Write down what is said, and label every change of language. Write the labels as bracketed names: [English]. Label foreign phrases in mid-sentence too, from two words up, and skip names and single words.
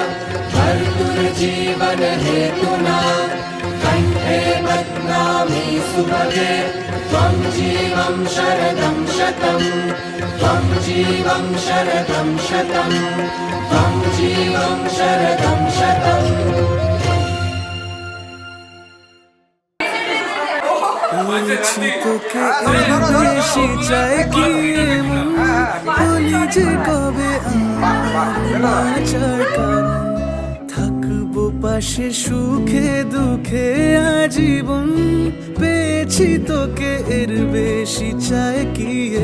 [Sanskrit] भर्तुर्जीवनहेतुना कण्ठे बध्नामि सुभगे त्वं जीवं शरदं शतम् त्वं जीवं शरदं शतम् त्वं जीवं शरदं शतम् [Bangla] তোকে এর বেশি চাই কি বলি যে কবে আমার কারণ থাকবো পাশে সুখে দুঃখে আজীবন পেয়েছি তোকে এর বেশি চাই কি